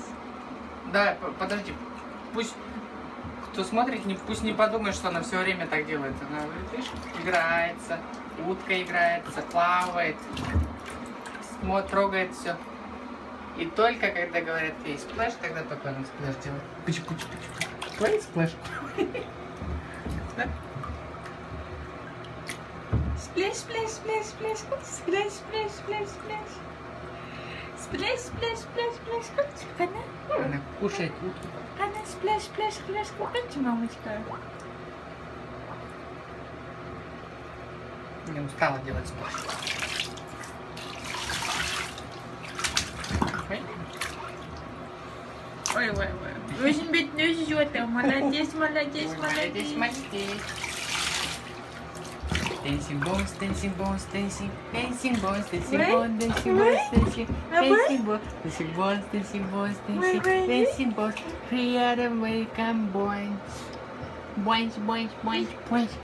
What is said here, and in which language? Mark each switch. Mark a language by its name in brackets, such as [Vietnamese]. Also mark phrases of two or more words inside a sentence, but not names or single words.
[Russian] Да, подожди. Пусть кто смотрит, пусть не подумает, что она все время так делает. Она, видишь, играется, утка играется, плавает, трогает все. И только когда говорят ей сплэш, тогда только она сплэш делает. [English] Puch. Splash. Splash, splash, splash, splash. Splash, splash, splash, splash. Splash, splash, splash, splash. [Russian] Она кушает утку. Она [English] splash, splash, splash. [Russian] Кушайте, мамочка. Не устала делать сплэш. Ой. Очень бедный счёт. Молодец. Молодец. [English] Dancing bones, dancing bones, dancing bones, dancing bones, dancing bones. Free and welcome boys. Boys.